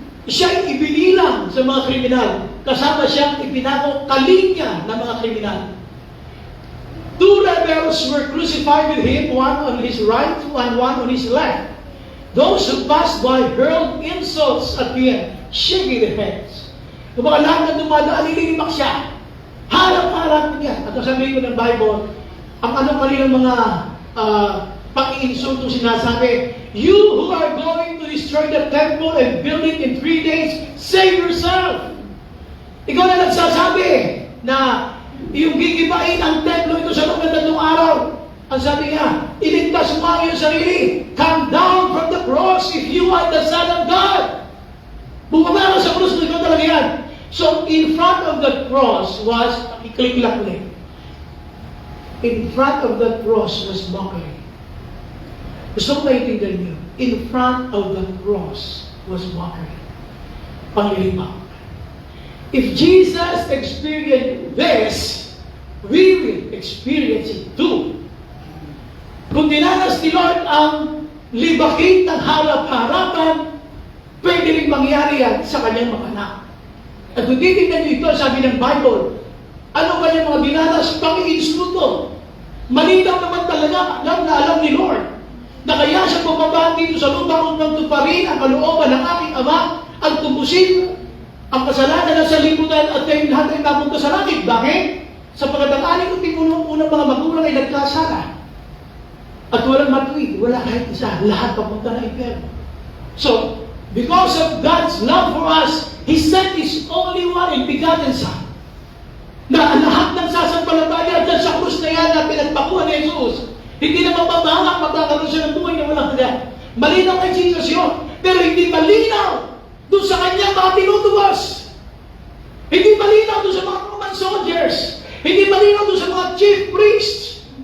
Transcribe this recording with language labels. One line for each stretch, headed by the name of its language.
Filipino: Siya'y ibinilang sa mga kriminal, kasama siyang ipinako kaligya ng mga kriminal.
English: 2 rebels were crucified with him, one on his right and one on his left. Those who passed by hurled insults at him, shaking their heads.
Filipino: Kung mga lahat na dumadaan, nililimak siya. Harap-harap niya. At sabihin ko ng Bible, ang kanilang mga pang-iinsulto sinasabi,
English: "You who are going to destroy the temple and build it in 3 days, save yourself."
Filipino: Ikaw na nagsasabi na yung gigibain ang templo ito sa loob ng 3 araw. Ang sabi niya, iligtas mo ang iyong sarili.
English: Come down from the cross if you are the Son of God.
Filipino: Bumaba ka sa krus, ikaw talaga yan.
English: So, in front of the cross was,
Filipino: i-click lang ulit.
English: In front of the cross was mockery.
Filipino: Gusto ko naiintindihan niyo.
English: In front of the cross was mockery.
Filipino: Panglilibang.
English: If Jesus experienced this, we will experience it too.
Filipino: Kung dinanas ni Lord ang libakin ng harap-harapan, pwede rin mangyari yan sa kanyang mga anak. At kung titignan niyo ito, sabi ng Bible, ano kanyang mga dinanas? Pang-iinsulto. Malinaw naman talaga na alam ni Lord na kaya siya bumaba dito sa lupa upang tuparin ang kalooban ng aking Ama at tubusin ang kasalanan na sa lipunan at kayo lahat ay napunta sa langit. Bakit? Sapagkat ang aling unang mga magulang ay nagkasala. At walang matuwid, wala kahit isa, lahat papunta na impyerno.
English: So, because of God's love for us, He sent His only one and begotten Son.
Filipino: Na ang lahat ng sasampalataya dyan sa krus na yan na pinagpakuhan ni Jesus, hindi na mapapahangak, magkakaroon siya ng buhay na walang hanggan. Malinaw kay Jesus yun, pero hindi malinaw doon sa kanyang mga tinutubos. Hindi malinaw doon sa mga Roman soldiers. Hindi malinaw doon sa mga chief priests.